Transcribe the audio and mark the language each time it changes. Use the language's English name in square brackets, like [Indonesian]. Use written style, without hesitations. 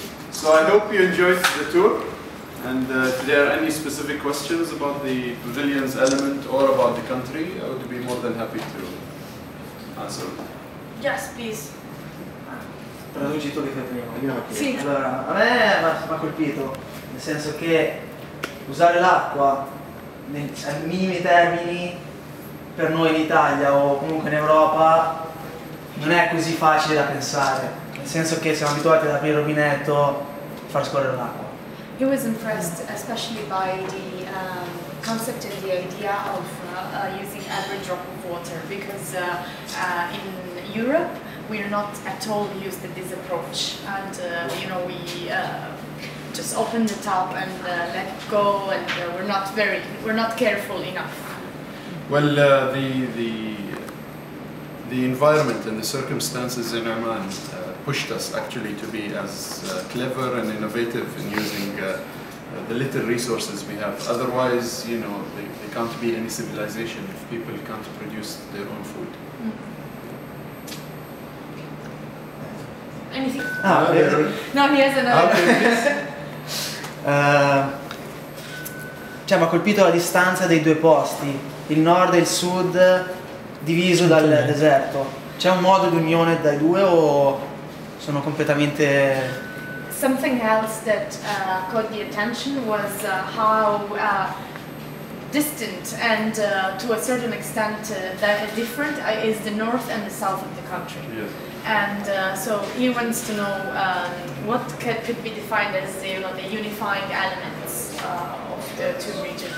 [English] So I hope you enjoyed the tour, and if there are any specific questions about the pavilion's element or about the country, I would be more than happy to answer. Yes, please. [Italian] Traduci tu che fai prima. Sì. Allora, a me mi ha colpito, nel senso che usare l'acqua ai minimi termini per noi in Italia o comunque in Europa non è così facile da pensare, nel senso che siamo abituati ad aprire il rubinetto e far scorrere l'acqua. [English] He was impressed, especially by the concept and the idea of using every drop of water, because in Europe we're not at all used to this approach, and you know, we just open the tap and let it go, and we're not careful enough. Well, the environment and the circumstances in Oman pushed us actually to be as clever and innovative in using the little resources we have. Otherwise, you know, there can't be any civilization if people can't produce their own food. Anything? No, he has another. [Italian] Cioè mi ha colpito la distanza dei due posti, il nord e il sud diviso dal deserto. C'è un modo di unione dai due o sono completamente... [English] Something else that caught the attention was how distant and to a certain extent that different is the north and the south of the country. Yes. And so he wants to know what could be defined as the unifying elements of the two regions.